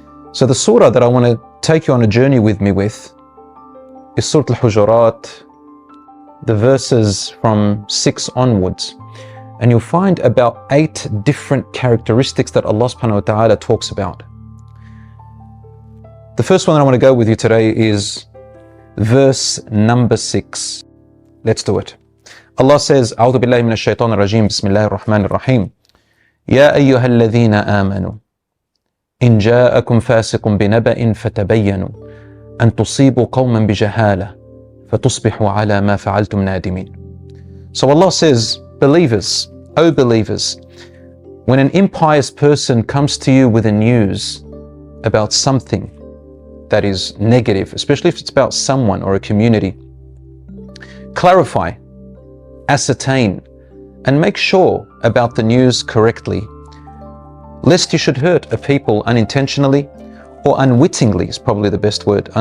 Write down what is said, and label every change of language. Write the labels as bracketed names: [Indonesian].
[English] So the surah that I want to take you on a journey with me with is Surah Al-Hujurat, the verses from 6 onwards. And you'll find about 8 different characteristics that Allah subhanahu wa ta'ala talks about. The first one that I want to go with you today is verse number 6. Let's do it. Allah says, [Arabic] أعوذ بالله من الشيطان الرجيم بسم الله الرحمن الرحيم يا أيها الذين آمنوا إن جاءكم فاسق بنبأ فتبينوا أن تصيبوا قوما بجهالة فتصبحوا على ما فعلتم نادمين. [English] So Allah says, believers, O believers, when an impious person comes to you with a news about something that is negative, especially if it's about someone or a community, clarify, ascertain, and make sure about the news correctly, lest you should hurt a people unintentionally or unwittingly is probably the best word.